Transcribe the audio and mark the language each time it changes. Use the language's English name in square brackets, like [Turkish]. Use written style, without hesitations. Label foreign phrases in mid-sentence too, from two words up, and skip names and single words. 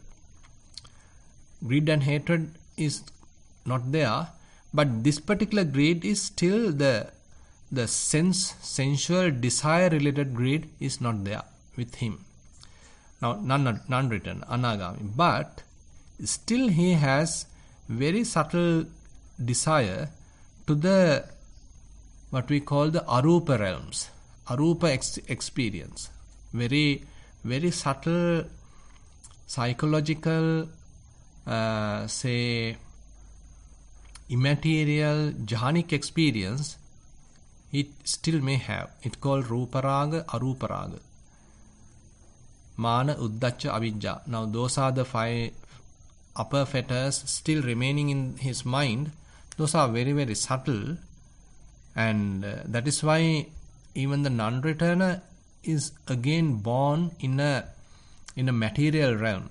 [English] Greed and hatred is not there, but this particular greed is still the sensual desire related greed is not there with him. Now non-return anagami, but still he has very subtle desire to the what we call the arupa realms, arupa experience, very very subtle psychological say immaterial jhanic experience it still may have. It's called [Pali] ruparaga, aruparaga, mana, uddacca, avijja. [English] Now those are the 5 upper fetters still remaining in his mind. Those are very very subtle, and that is why even the non-returner is again born in a material realm.